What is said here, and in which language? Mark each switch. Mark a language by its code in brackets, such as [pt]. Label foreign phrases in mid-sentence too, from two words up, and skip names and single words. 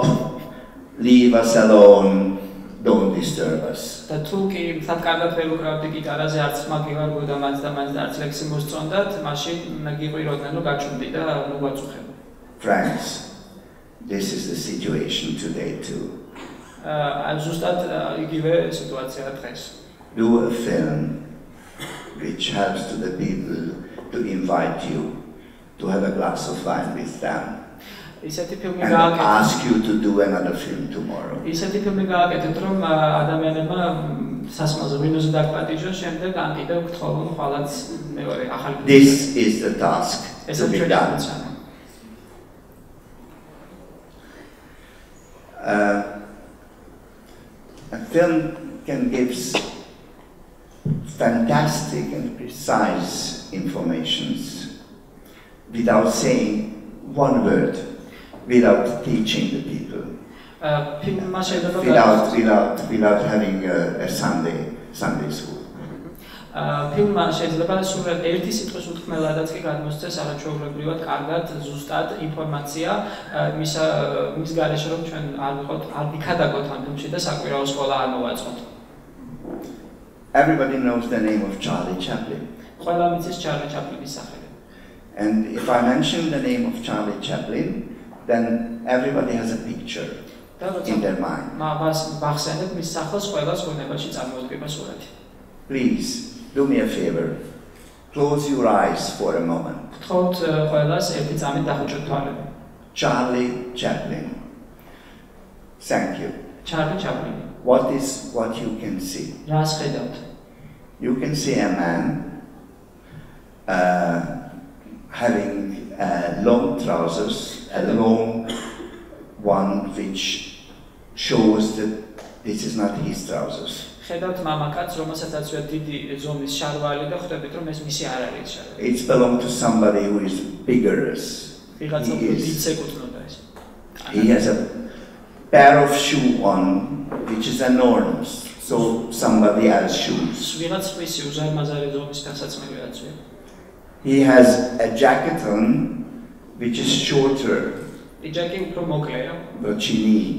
[en] Leave us alone! Don't disturb us." [ka] და თუ კი მთად კარგად ვერ უკრავდი გიტარაზე, არც ხმა გივარგო და მაინც არც ლექსი მოსწონდათ, მაშინ გიყვიროდნენ, რომ გაჩვენდი და რომ გვაწუხებო. [en] Friends, this is the situation today too. [ka] ზუსტად იგივე სიტუაციაა დღეს. [en] Do a film which helps to the people to invite you to have a glass of wine with them. [ka] ისეთი ფილმი [en] And [ka] გააკეთეთ. [en] ask you to do another film tomorrow. [ka] ისეთი ფილმი გააკეთეთ, რომ ადამიანებმა სასმელზე ვინოზე დაგპატიჟოს, შემდეგ ან კიდევ გთხოვონ ხვალაც მეორე ახალი ფილმი. [en] This is the task to be done. A film can give fantastic and precise informations without saying one word, without teaching the people, without having a Sunday school. [ka] ფილმმა შეიძლება სულ ერთი სიტყვის უთქმელადაც კი გადმოსცეს არაჩვეულებრივად კარგად ზუსტად ინფორმაცია მის გარეშე რომ ჩვენ არ ვიქადაგოთ ამ ფილმში და საკვირაო სკოლა არ მოვაწყოთ. [en] Everybody knows the name of Charlie Chaplin. [ka] ყველა მიცის ჩარლი ჩაპლინის სახელი. [en] And if I mention the name of Charlie Chaplin, then everybody has a picture in their mind. [ka] მახსენებ მის სახელს ყველას გონებაში წარმოუდგება სურათი. [en] Please, do me a favor. Close your eyes for a moment. [ka] გთხოვთ ყველას ერთი წამით დახუჭოთ თვალები. [en] Charlie Chaplin. Thank you. Charlie Chaplin. What is what you can see? [ka] რას ხედავთ? [en] You can see a man having long trousers, a long one which shows that this is not his trousers. [ka] ხედავთ მამაკაცს, რომელსაც აწვია დიდი ზომის შარვალი და ხვდებით, რომ ეს მისი არ არის შარვალი. [en] It's belong to somebody who is bigger. He has a pair of shoes on, which is enormous. So somebody else's shoes. He has a jacket on, which is shorter, but she needs.